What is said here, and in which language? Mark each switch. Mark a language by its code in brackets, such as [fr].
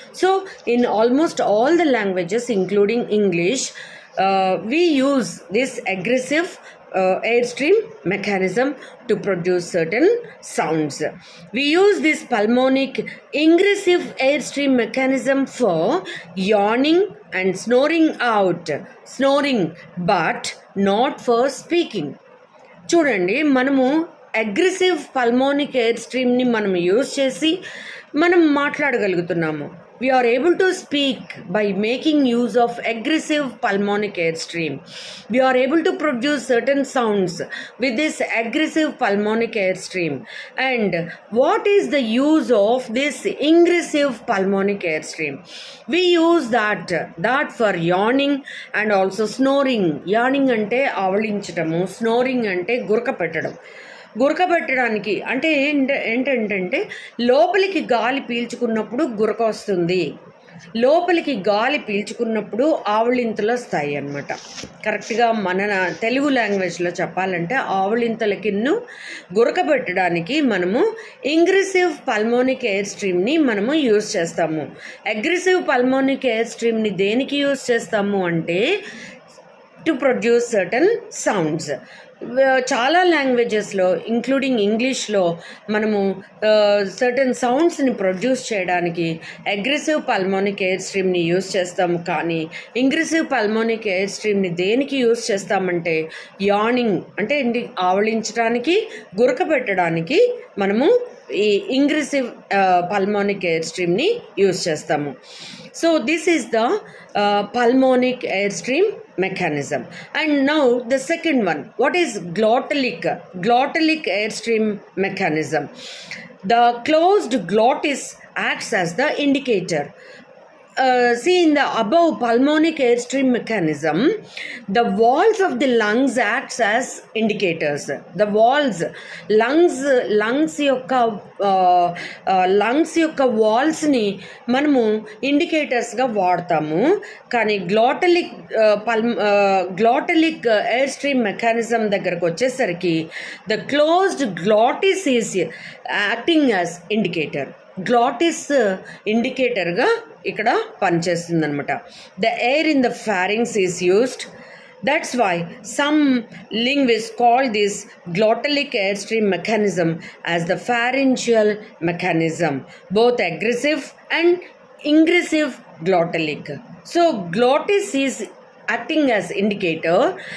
[en] So in almost all the languages, including English, we use this aggressive airstream mechanism to produce certain sounds. We use this pulmonic ingressive airstream mechanism for yawning and snoring, but not for speaking. [te] చూడండి, మనము aggressive పల్మోనిక్ air స్ట్రీమ్ని మనం use చేసి మనం మాట్లాడగలుగుతున్నాము. [en] We are able to speak by making use of aggressive pulmonic airstream. We are able to produce certain sounds with this aggressive pulmonic airstream. And what is the use of this ingressive pulmonic airstream? We use that for yawning and also snoring. [te] Yawning ante avaliంచటము, snoring ante గురకపెట్టడం. గురకబెట్టడానికి అంటే ఏంటంటే లోపలికి గాలి పీల్చుకున్నప్పుడు గురక వస్తుంది, లోపలికి గాలి పీల్చుకున్నప్పుడు ఆవలింతలు వస్తాయి అన్నమాట. కరెక్ట్గా మన తెలుగు లాంగ్వేజ్లో చెప్పాలంటే ఆవలింతలకిన్ను గురకబెట్టడానికి మనము ఇంగ్రెసివ్ పల్మోనిక్ ఎయిర్ స్ట్రీమ్ని మనము యూజ్ చేస్తాము. అగ్రెసివ్ పల్మోనిక్ ఎయిర్ స్ట్రీమ్ని దేనికి యూజ్ చేస్తాము అంటే [en] To produce certain sounds. [te] చాలా లాంగ్వేజెస్లో ఇంక్లూడింగ్ ఇంగ్లీష్లో మనము సర్టన్ సౌండ్స్ని ప్రొడ్యూస్ చేయడానికి అగ్రెసివ్ పల్మోనిక్ ఎయిర్ స్ట్రీమ్ని యూజ్ చేస్తాము. కానీ ఇంగ్రెసివ్ పల్మోనిక్ ఎయిర్ స్ట్రీమ్ని దేనికి యూజ్ చేస్తామంటే యానింగ్ అంటే ఆవలించడానికి, గురకబెట్టడానికి మనము ఈ ఇంగ్రెసివ్ పల్మోనిక్ ఎయిర్ స్ట్రీమ్ని యూజ్ చేస్తాము. [en] So this is the pulmonic airstream mechanism. And now the second one, what is glottalic airstream mechanism? The closed glottis acts as the indicator. See, in the above pulmonic airstream mechanism, the walls of the lungs acts as indicators. [te] The walls, lungs యొక్క వాల్స్ని మనము ఇండికేటర్స్గా వాడతాము. కానీ గ్లాటలిక్ air stream mechanism దగ్గరకు వచ్చేసరికి [en] The closed glottis is acting as indicator. [te] Glottis ఇండికేటర్గా ఇక్కడ పనిచేస్తుంది అనమాట. [en] The air in the pharynx is used. That's why some linguists call this glottalic airstream mechanism as the pharyngeal mechanism, both aggressive and ingressive glottalic. So glottis is acting as indicator.